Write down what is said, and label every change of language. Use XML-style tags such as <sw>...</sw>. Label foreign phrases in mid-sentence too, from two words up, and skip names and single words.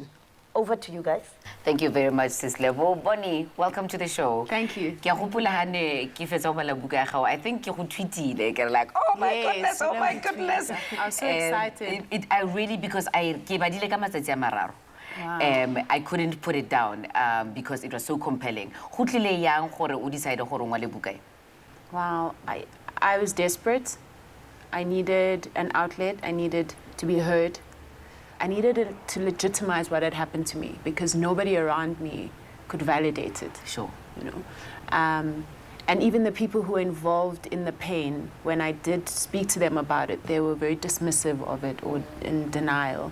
<en>Over to you guys. Thank you very much, Sis Lebo. Bonnie, welcome to the show. Thank you.</en> <tn>Ke gopola hane ke fetsa bala buka ya gago.</tn> <en>I think</en> <tn>ke go tweetile ke</tn> <en>like, oh my goodness, oh my goodness. I was so excited. I really, because I</en> <tn>ke badile ka matsatsi a mararo.</tn> <en>Wow. I couldn't put it down because it was so compelling.</en> <tn>Go tlile yang gore o decide gore ngwale buka e?</tn> <en>Wow, I was desperate. I needed an outlet. I needed to be heard. I needed it to legitimize what had happened to me because nobody around me could validate it. Sure. You know, and even the people who were involved in the pain, when I did speak to them about it, they were very dismissive of it or in denial.</en>